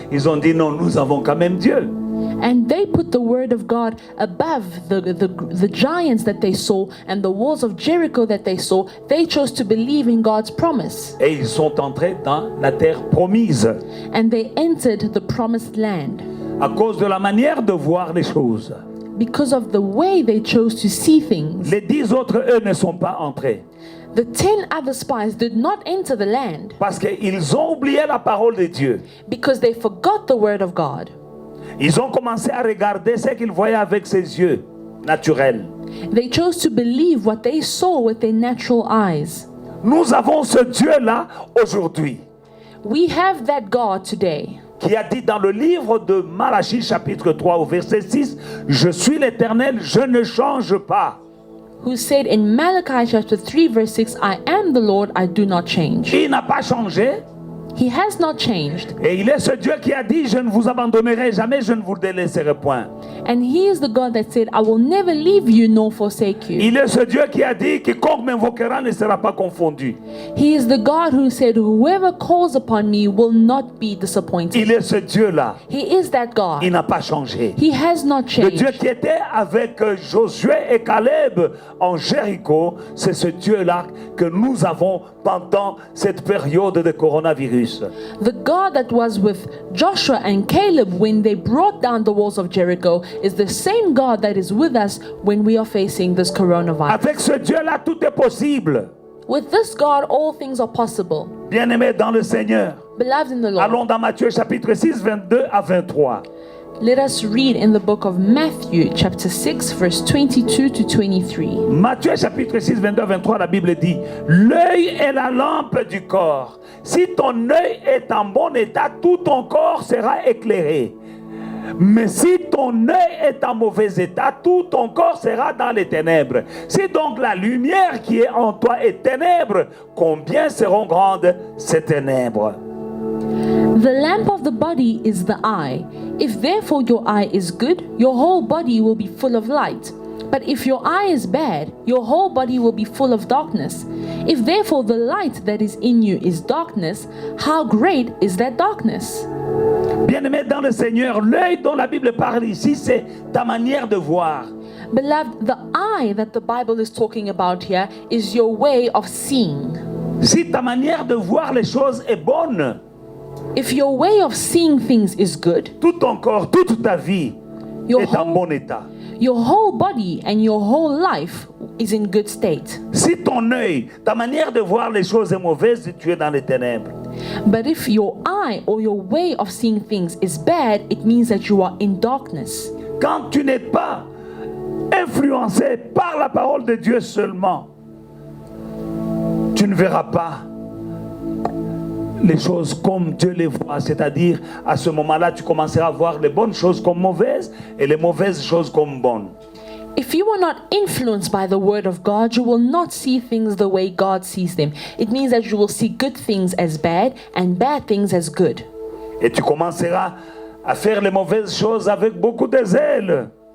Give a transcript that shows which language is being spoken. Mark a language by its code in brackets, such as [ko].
[fr] Ils ont dit non, nous avons quand même Dieu. [en] And they put the word of God above the giants that they saw and the walls of Jericho that they saw. They chose to believe in God's promise. [fr] Et ils sont entrés dans la terre promise. [en] And they entered the promised land. [fr] À cause de la manière de voir les choses. [en] Because of the way they chose to see things. [fr] Les 10 autres, eux, ne sont pas entrés. [en] The 10 other spies did not enter the land. [fr] Parce qu'ils ont oublié la parole de Dieu. [en] Because they forgot the word of God. [fr] Ils ont commencé à regarder ce qu'ils voyaient avec ses yeux naturels. [en] They chose to believe what they saw with their natural eyes. [fr] Nous avons ce Dieu-là aujourd'hui. [en] We have that God today. [fr] Qui a dit dans le livre de Malachie chapitre 3 au verset 6, je suis l'Éternel, je ne change pas. [en] Who said in Malachi chapter 3 verse 6, I am the Lord, I do not change. [fr] Il n'a pas changé. [en] He has not changed. [fr] Et il est ce Dieu qui a dit, je ne vous abandonnerai jamais, je ne vous délaisserai point. [en] And he is the God that said, I will never leave you nor forsake you. [fr] Il est ce Dieu qui a dit, quiconque m'invoquera ne sera pas confondu. [en] He is the God who said, whoever calls upon me will not be disappointed. [fr] Il est ce Dieu-là. [en] He is that God. [fr] Il n'a pas changé. [en] He has not [fr] Le [en] changed. [fr] Dieu qui était avec Josué et Caleb en Jéricho, c'est ce Dieu-là que nous avons pendant cette période de coronavirus. [en] The God that was with Joshua and Caleb when they brought down the walls of Jericho is the same God that is with us when we are facing this coronavirus. [fr] Avec ce Dieu-là, tout est possible. [en] With this God, all things are possible. [fr] Bien-aimés dans le Seigneur, [en] Beloved in the Lord, [fr] allons dans Matthieu chapitre 6, 22 à 23. [en] let us read in the book of Matthew, chapter 6, verse 22 to 23. [fr] Matthieu chapitre 6, 22 à 23, la Bible dit: l'œil est la lampe du corps. Si ton œil est en bon état, tout ton corps sera éclairé. Mais si ton œil est en mauvais état, tout ton corps sera dans les ténèbres. Si donc la lumière qui est en toi est ténèbre, combien seront grandes ces ténèbres? [en] The lamp of the body is the eye. If therefore your eye is good, your whole body will be full of light. But if your eye is bad, your whole body will be full of darkness. If therefore the light that is in you is darkness, how great is that darkness? [fr] Bien-aimé dans le Seigneur, l'œil dont la Bible parle ici, c'est ta manière de voir. [en] Beloved, the eye that the Bible is talking about here is your way of seeing. [fr] Si ta manière de voir les choses est bonne, [en] If your way of seeing things is good, [fr] tout ton corps, toute ta vie [en] Your [fr] est en [en] whole- [fr] bon état. [en] your whole body and your whole life is in good state. [fr] Si ton œil, ta manière de voir les choses est mauvaise, tu es dans les ténèbres. [en] But if your eye or your way of seeing things is bad, it means that you are in darkness. [fr] Quand tu n'es pas influencé par la parole de Dieu seulement, tu ne verras pas les choses comme Dieu les voit. C'est-à-dire, à ce moment-là, tu commenceras à voir les bonnes choses comme mauvaises et les mauvaises choses comme bonnes. [en] If you are not influenced by the word of God, you will not see things the way God sees them. It means that you will see good things as bad and bad things as good. [fr] Et tu commenceras à faire les mauvaises choses avec beaucoup de zèle.